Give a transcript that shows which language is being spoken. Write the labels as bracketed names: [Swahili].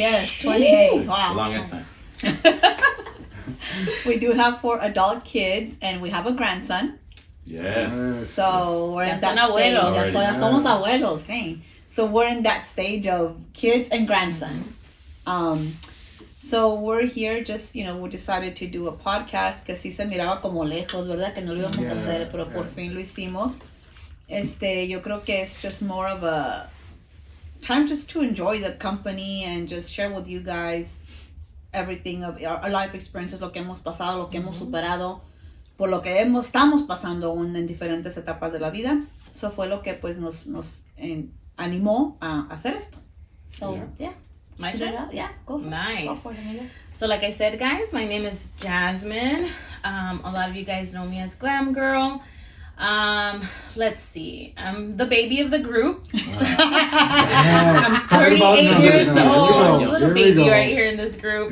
[English] yes, 28. Wow. Longest time. We do have 4 adult kids, and we have a grandson. Yes. So we're [Spanish] Ya [English] in [Spanish] son [English] that stage. [Spanish] abuelos. Ya somos abuelos, hey. [English] So we're in that stage of kids and grandson. So we're here just, we decided to do a podcast [Spanish] que sí se miraba como lejos, ¿verdad? Que no lo íbamos a hacer, pero por fin lo hicimos. Yo creo que [English] it's just more of a time just to enjoy the company and just share with you guys everything of our life experiences, [Spanish] lo que hemos pasado, lo que hemos superado, por lo que estamos pasando aún en diferentes etapas de la vida. Eso fue lo que pues nos animó a hacer esto. [English] So, yeah. My turn? Yeah, go for it. Nice. Go for it, Emilia. So like I said, guys, my name is Jasmine. A lot of you guys know me as Glam Girl. Let's see. I'm the baby of the group. I'm 38 years old. Little baby right here in this group.